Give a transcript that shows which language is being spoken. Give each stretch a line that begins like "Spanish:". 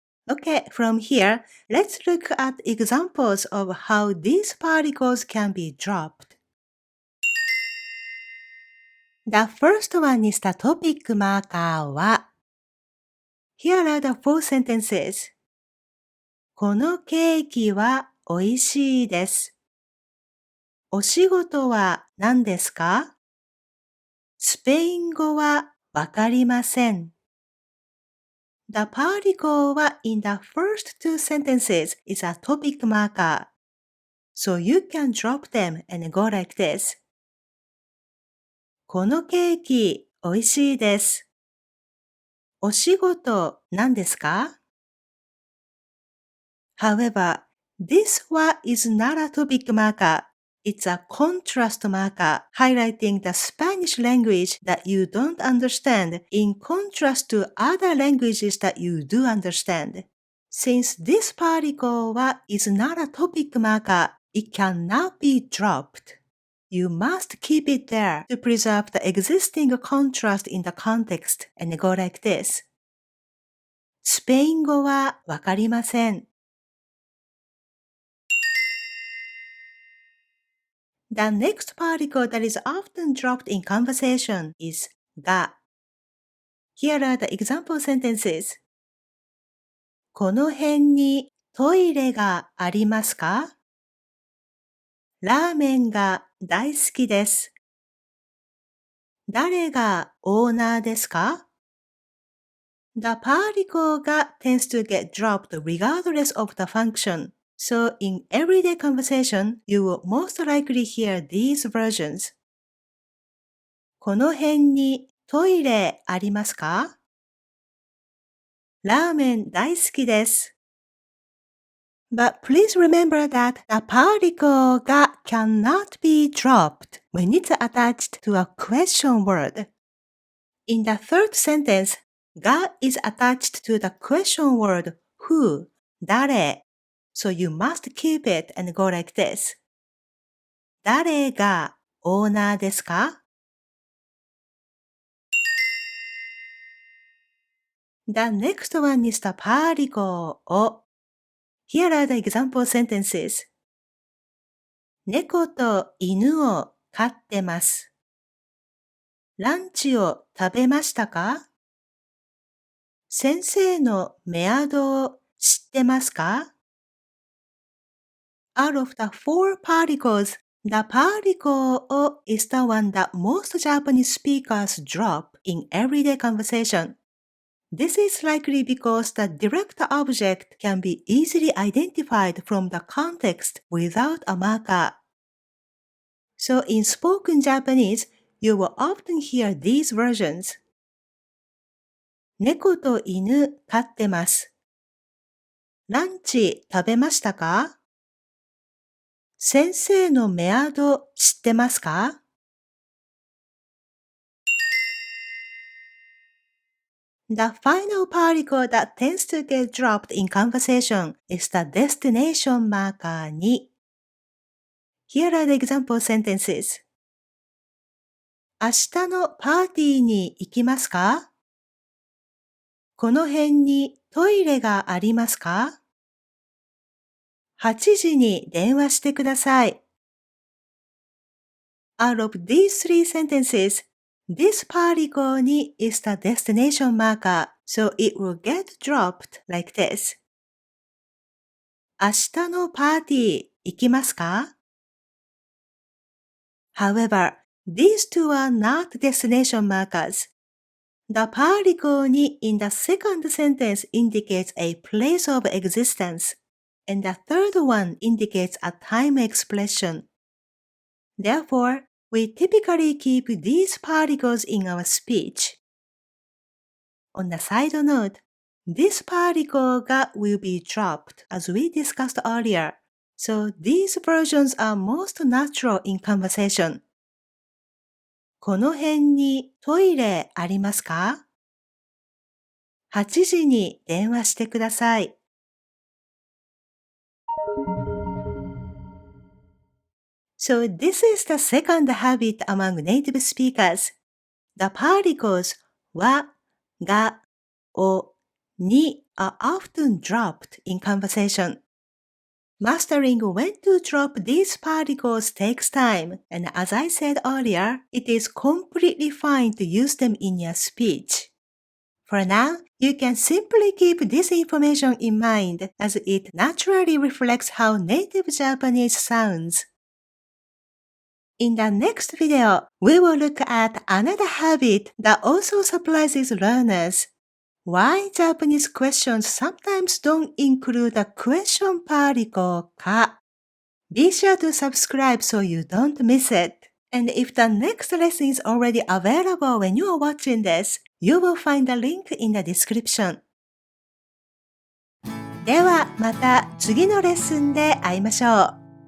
English: Okay, from here, let's look at examples of how these particles can be dropped. The first one is the topic marker wa. Here are the four sentences.
Japanese: このケーキは美味しいです。お仕事は何ですか？スペイン語はわかりません。
English: The particle in the first two sentences is a topic marker. So you can drop them and go like this.
Japanese: このケーキ美味しいです。お仕事何ですか？
English: However, this wa is not a topic marker. It's a contrast marker highlighting the Spanish language that you don't understand in contrast to other languages that you do understand. Since this particle wa is not a topic marker, it cannot be dropped. You must keep it there to preserve the existing contrast in the context and go like this.
Japanese: スペイン語はわかりません。
English: The next particle that is often dropped in conversation is ga. Here are the example sentences.
Japanese: この辺にトイレがありますか？ラーメンが大好きです。誰がオーナーですか？
English: The particle ga tends to get dropped regardless of the function. So in everyday conversation, you will most likely hear these versions.
Japanese: この辺にトイレありますか？ラーメン大好きです。
English: But please remember that the particle ga cannot be dropped when it's attached to a question word. In the third sentence, ga is attached to the question word who, 誰. So you must keep it and go like this.
Japanese: 誰がオーナーですか？
English: The next one is the particle o. Here are the example sentences.
Japanese: 猫と犬を飼ってます。ランチを食べましたか？先生のメアドを知ってますか？
English: Out of the four particles, the particle o is the one that most Japanese speakers drop in everyday conversation. This is likely because the direct object can be easily identified from the context without a marker. So in spoken Japanese, you will often hear these versions.
Japanese: 猫と犬飼ってます。ランチ食べましたか？先生のメアド知ってますか？
English: The final particle that tends to get dropped in conversation is the destination marker に。 Here are the example sentences.
Japanese: 明日のパーティーに行きますか？この辺にトイレがありますか？ 8 時に電話してください。
English: Out of these three sentences, this particle に is the destination marker, so it will get dropped like this.
Japanese: 明日のパーティー行きますか？
English: However, these two are not destination markers. The particle に in the second sentence indicates a place of existence, and the third one indicates a time expression. Therefore, we typically keep these particles in our speech. On the side note, this particle will be dropped as we discussed earlier, so these versions are most natural in conversation.
Japanese: この辺にトイレありますか？8 時に電話してください。
English: So this is the second habit among native speakers. The particles は、が、お、に are often dropped in conversation. Mastering when to drop these particles takes time, and as I said earlier, it is completely fine to use them in your speech. For now, you can simply keep this information in mind as it naturally reflects how native Japanese sounds. In the next video, we will look at another habit that also surprises learners. Why Japanese questions sometimes don't include a question particle か. Be sure to subscribe so you don't miss it. And if the next lesson is already available when you are watching this, you will find the link in the description.
Japanese: ではまた次のレッスンで会いましょう。